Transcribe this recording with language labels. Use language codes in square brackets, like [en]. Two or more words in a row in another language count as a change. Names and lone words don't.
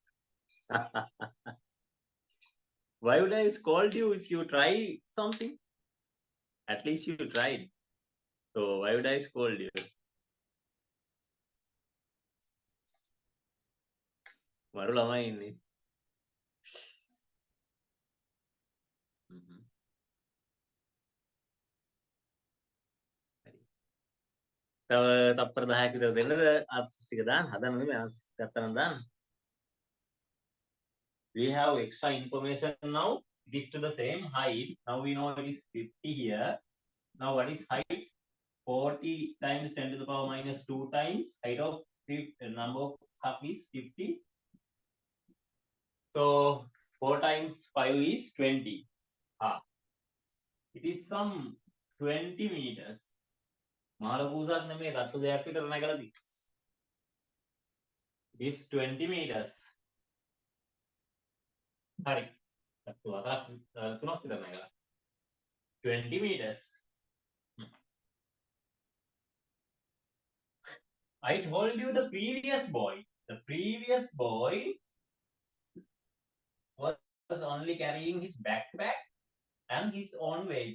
[en] Why would I scold you if you try something? At least you tried. So why would I scold you? [si] මරු ළමයි ඉන්නේ. තව තප්පර 10ක් විතර දෙන්නද ආන්සර්ස් ටික දාන්න හදන්න නෙමෙයි ආන්සර්ස් ගත්තනම් දාන්න. [en] We have extra information now. It is to the same height. Now we know it is 50 here. Now what is height? 40 times 10 to the power minus 2 times height of number of cup is 50. So 4 times 5 is 20. It is some 20 meters. [si] මාළපූසක් නෙමෙයි තට්ටු දෙයක් විතර නැගලා තියෙන්නේ. [en] It is 20 meters. [si] හරි. තට්ටු හතරක් තුනක් විතර නැගලා. 20 meters. [en] I told you the previous boy. The previous boy was only carrying his backpack and his own weight.